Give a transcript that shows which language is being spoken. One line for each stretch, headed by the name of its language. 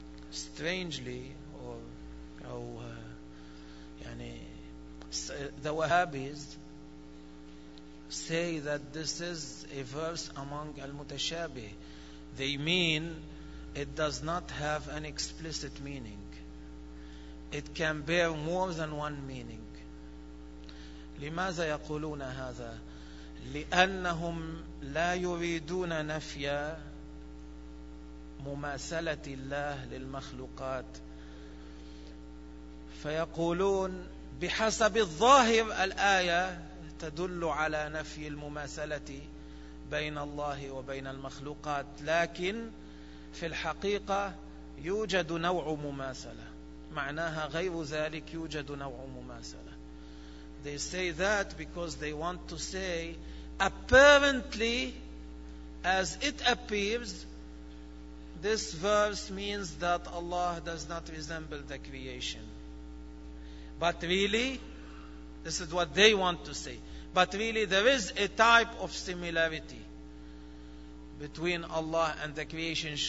English: Strangely, the Wahhabis say that this is a verse among Al-Mutashabih. They mean it does not have an explicit meaning. It can bear more than one meaning.
Arabic: لماذا يقولون هذا؟ لأنهم لا يريدون نفي مماثلة الله للمخلوقات. فيقولون بحسب الظاهر الآية تدل على نفي المماثلة بين الله وبين المخلوقات, لكن في الحقيقة يوجد نوع مماثلة. معناها غير ذلك يوجد نوع مماثلة.
English: They say that because they want to say apparently as it appears this verse means that Allah does not resemble the creation. But really, this is what they want to say, but really there is a type of similarity between Allah and the creation.